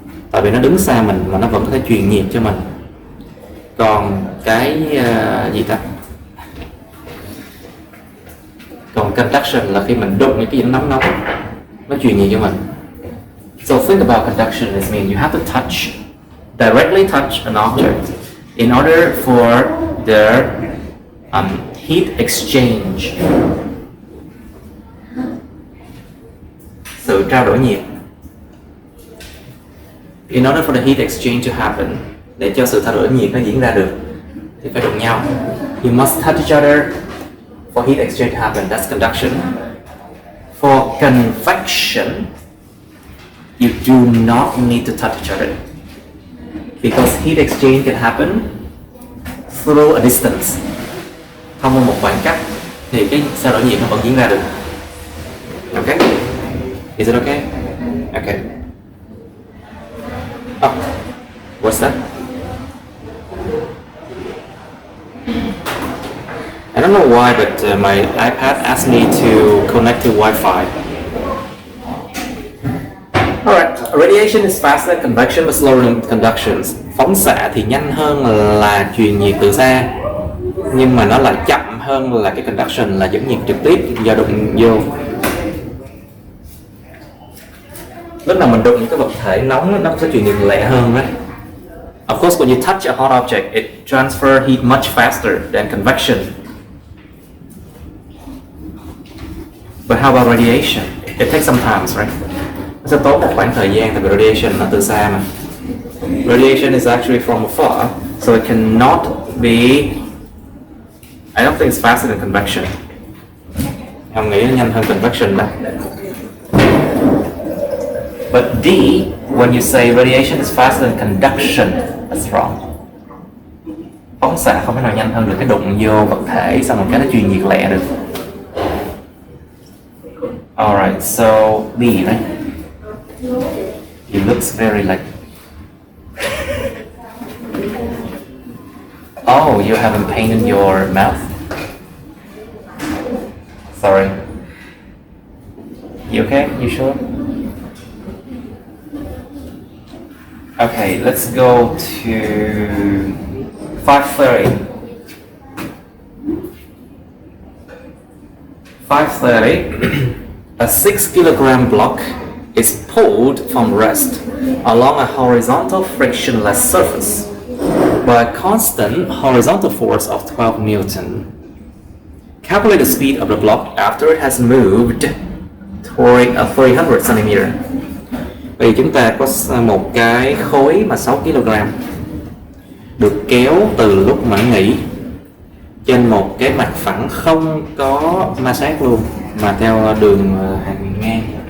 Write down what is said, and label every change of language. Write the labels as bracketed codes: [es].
[vi] Tại vì nó đứng xa mình mà nó vẫn có thể truyền nhiệt cho mình. Còn cái gì ta? Còn conduction là khi mình đụng những cái gì nó nóng nó truyền nhiệt cho mình. [en] So think about conduction. It means you have to directly touch an object in order for the heat exchange. [vi] Sự trao đổi nhiệt. [en] In order for the heat exchange to happen, [vi] để cho sự trao đổi nhiệt nó diễn ra được thì phải đụng nhau. [en] You must touch each other for heat exchange to happen. That's conduction. For convection, you do not need to touch each other because heat exchange can happen through a distance. [vi] Thông qua một khoảng cách thì cái trao đổi nhiệt nó vẫn diễn ra được. [en] Okay? Is it okay? Okay. Oh, what's that? I don't know why, but my iPad asked me to connect to Wi-Fi. Alright, radiation is faster than convection but slower than conduction. [vi] Phóng xạ thì nhanh hơn là truyền nhiệt từ xa, nhưng mà nó lại chậm hơn là cái conduction là dẫn nhiệt trực tiếp do đụng vô. Lúc nào mình đụng những cái vật thể nóng nó sẽ truyền nhiệt lẹ hơn đấy. [en] Of course, when you touch a hot object, it transfers heat much faster than convection. But how about radiation? It takes some time, right? [vi] Nó sẽ tốn một khoảng thời gian tại vì radiation nó từ xa mà. [en] Radiation is actually from afar, so it cannot be. I don't think it's faster than convection. [vi] Em nghĩ nó nhanh hơn convection đó. [en] But D, when you say radiation is faster than conduction, that's wrong. [vi] Phóng xạ không thể nào nhanh hơn được cái đụng vô vật thể xong rồi cái nó truyền nhiệt lẹ được. [en] Alright, so D, right? It looks very like. Oh, you haven't painted your mouth? Sorry. You okay? You sure? Okay, let's go to 5:30. 5:30. A 6-kilogram block is pulled from rest along a horizontal frictionless surface by a constant horizontal force of 12 Newton. Calculate the speed of the block after it has moved toward a 300 centimeter. [vi] Vì chúng ta có một cái khối mà 6 kg được kéo từ lúc mà nghỉ trên một cái mặt phẳng không có ma sát luôn mà theo đường hàng ngang.